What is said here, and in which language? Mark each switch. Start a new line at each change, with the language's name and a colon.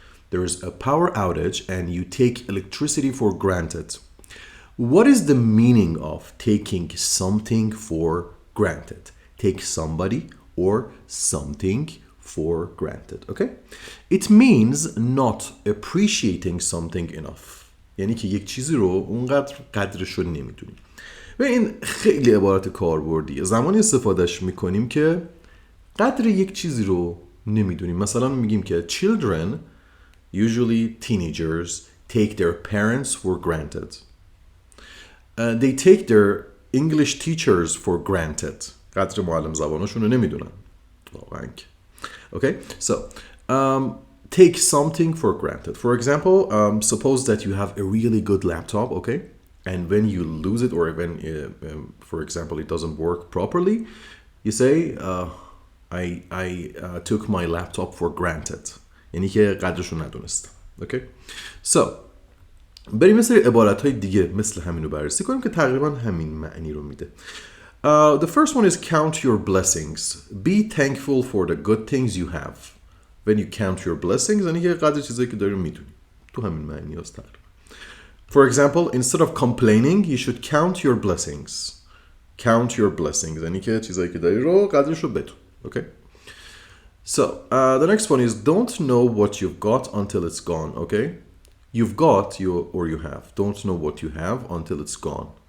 English: There is a power outage and you take electricity for granted. What is the meaning of taking something for granted? Take somebody or something for granted, okay? It means not appreciating something enough.
Persian: یعنی که یک چیزی رو اونقدر قدرش رو نمیدونیم. و این خیلی عبارت کاربردیه. زمانی استفادهش میکنیم که قدر یک چیزی رو نمیدونیم. مثلا میگیم که
English: children, usually teenagers, take their parents for granted. They take their English teachers for granted.
Persian: قدر معلم زبانشون رو نمیدونن. واقعا. Okay?
English: So, take something for granted. For example, suppose that you have a really good laptop, okay? And when you lose it or when, for example, it doesn't work properly, you say, I took my laptop for granted.
Persian: یعنی که قدرش رو ندونستم. Okay? So, بریم مثل عبارت‌های دیگه مثل همین رو بررسی کنیم که تقریبا همین معنی رو میده.
English: The first one is count your blessings. Be thankful for the good things you have. When you count your blessings,
Persian: یعنی که قدر چیزایی که داری رو میدونی. تو همین معنی هست تقریبا.
English: For example, instead of complaining, you should count your blessings. Count your blessings.
Persian: یعنی که چیزایی که داری رو قدرش رو بدون.
English: Okay? So, the next one is don't know what you've got until it's gone, okay? You've got or you have. Don't know what you have until it's gone.